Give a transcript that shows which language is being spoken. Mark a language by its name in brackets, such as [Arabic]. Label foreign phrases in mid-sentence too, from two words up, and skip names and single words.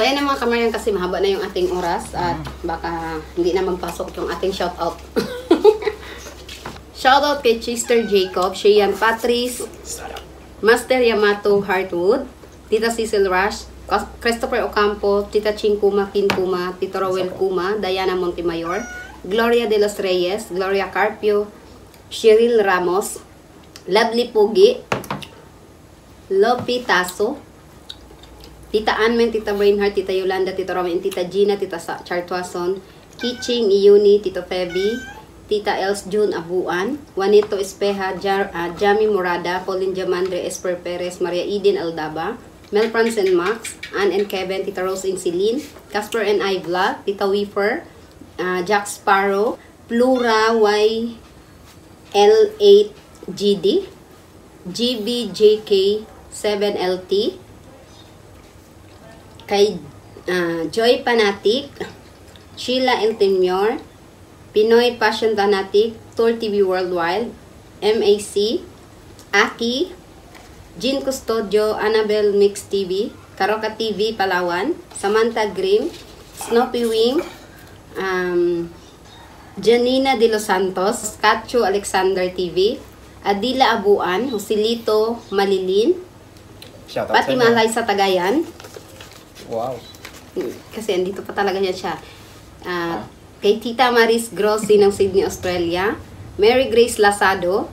[Filipino] So yan ang mga kamaryan, kasi mahaba na yung ating oras at baka hindi na magpasok yung ating shoutout. Shoutout kay Chester Jacob, Sheyan Patrice, Master Yamato Hartwood, Tita Cecil Rush, Christopher Ocampo, Tita Ching Kuma, Kin Kuma, Tito Rowel Kuma, Diana Montemayor, Gloria de los Reyes, Gloria Carpio, Cheryl Ramos, Lovely Pugi, Lopi Taso, Tita Anmen, Tita Brainheart, Tita Yolanda, Tita Roman, Tita Gina, Tita Chartuason, Kiching Iuni, Tito Feby, Tita Els June Abuan, Juanito Espeja, Jami Morada, Pauline Jamandre, Esper Perez, Maria Eden Aldaba, Mel Franz and Max, Ann and Kevin, Tita Rose and Celine, Casper and I Vlog, Tita Weaver, Jack Sparrow, Plura Y L8GD, GBJK 7LT, kay Joy Panatic, Sheila Eltemior, Pinoy Passion Fanatic, Tour TV Worldwide, MAC, Aki, Jean Custodio, Annabelle Mix TV, Karoka TV Palawan, Samantha Grimm, Snoopy Wing, Janina de los Santos, Katcho Alexander TV, Adila Abuan, Joselito Malilin, Pati Malay sa Tagayan. Wow. Kasi andito pa talaga siya. Kay Tita Maris Grossi ng Sydney, Australia. Mary Grace Lasado.